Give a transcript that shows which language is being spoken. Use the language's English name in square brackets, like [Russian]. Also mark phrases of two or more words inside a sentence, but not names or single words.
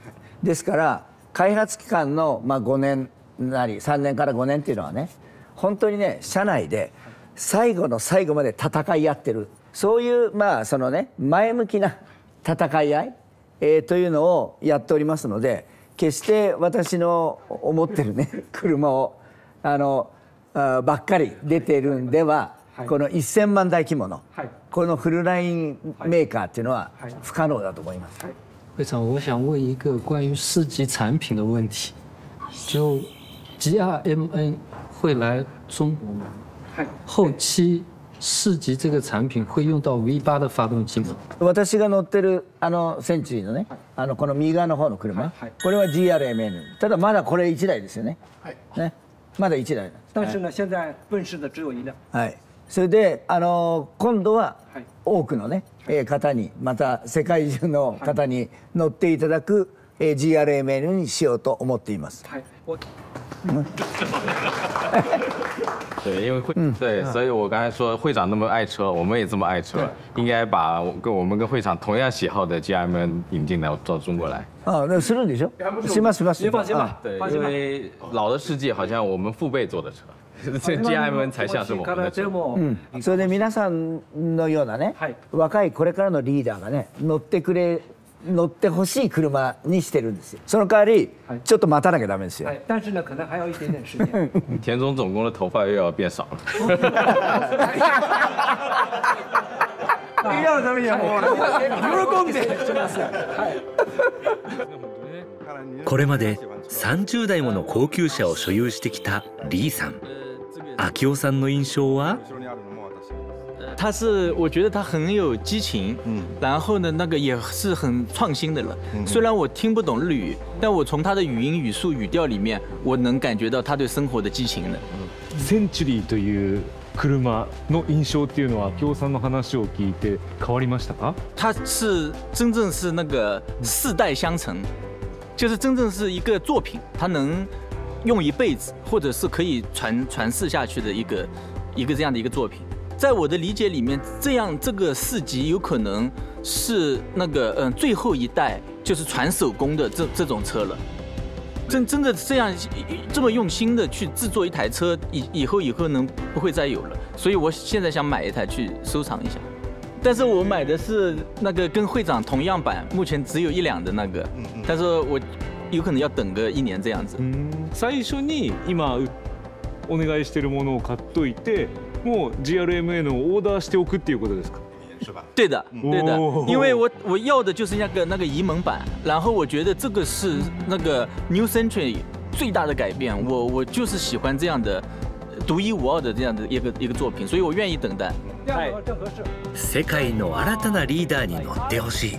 [Japanese] ですから開発期間の5年なり3年から5年っていうのはね、本当にね社内で最後の最後まで戦い合ってる、そういうそのね前向きな戦い合い、というのをやっておりますので、決して私の思ってるね車をばっかり出てるんでは、この1000万台規模のこのフルラインメーカーっていうのは不可能だと思います。 [Chinese] 会长，我想问一个关于4级产品的问题，就 GRMN 会来中国吗？后期4级这个产品会用到 V8 的发动機吗？ [Japanese] 私が乗ってるセンチュリーのね、この右側の方の車、これは GRMN。ただまだこれ1台ですよね。ね、まだ1 台。 [Chinese] 但是呢，现在问世的只有1辆。 [Japanese] はい。それで今度は多くのね方に、また世界中の方に乗っていただく GRMN にしようと思っています。 [Chinese] 对，因为对，所以我刚才说会长那么爱车，我们也这么爱车，应该把我们跟会长同样喜好的 GRMN 引进到中国来。那是的 [Japanese] しょ？しますします。 [Chinese] 您放心吧。对，因为老的世界好像我们父輩做的车。GRMN 才像是我们的車。 [Japanese] それで皆さんのようなね、若いこれからのリーダーがね乗ってほしい車にしてるんですよ。その代わりちょっと待たなきゃダメですよ。 [Chinese] 但是呢，可能还要一点点时间。田中总工的头发又要变少了。 [Japanese] リーダーのためにはもう喜んで。これまで30台もの高級車を所有してきたリーさん。明夫さんの印象は？ [Chinese] 我觉得他很有激情，然后呢，那个也是很创新的了。虽然我听不懂日语，但我从他的语音、语速、语调里面，我能感觉到他对生活的激情的。 [Japanese] センチュリーという車の印象っていうのは、明夫さんの話を聞いて変わりましたか？ [Chinese] 它是真正是那个世代相承，就是真正是一个作品，它能用一辈子，或者是可以传世下去的一个这样的一个作品。在我的理解里面，这个4级有可能是那个最后一代就是传手工的这种车了。真的这么用心的去制作一台车，以后不会再有了。所以我现在想买一台去收藏一下。但是我买的是那个跟会長同样版，目前只有1辆的那个，但是我有可能要等个1年这样子。 [Japanese] 最初に今お願いしてるものを買っといて、もう GRMN をオーダーしておくっていうことですか？ [Chinese] 对的，对的，因为我要的就是那个移门版，然后我觉得这个是那个 New Century 最大的改变，我就是喜欢这样的独一无二的这样的一个作品，所以我愿意等待。 [Japanese] 世界の新たなリーダーに乗ってほしい。